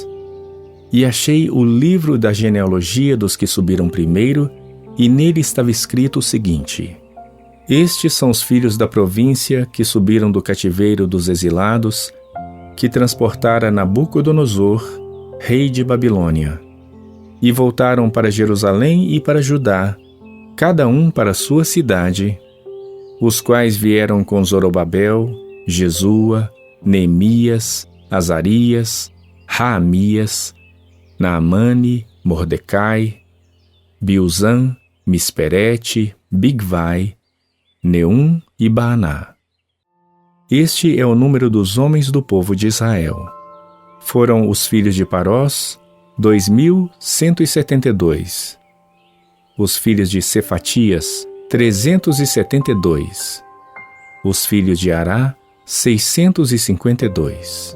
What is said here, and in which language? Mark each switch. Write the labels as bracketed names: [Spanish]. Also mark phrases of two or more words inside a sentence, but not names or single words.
[Portuguese] E achei o livro da genealogia dos que subiram primeiro, e nele estava escrito o seguinte: Estes são os filhos da província que subiram do cativeiro dos exilados, que transportara Nabucodonosor, rei de Babilônia. E voltaram para Jerusalém e para Judá, cada um para sua cidade, os quais vieram com Zorobabel, Jesua, Neemias, Azarias, Raamias, Naamane, Mordecai, Bilzan, Misperete, Bigvai, Neum e Baaná. Este é o número dos homens do povo de Israel. Foram os filhos de Parós, 2.172. Os filhos de Cefatias, 372. Os filhos de Ará, 652.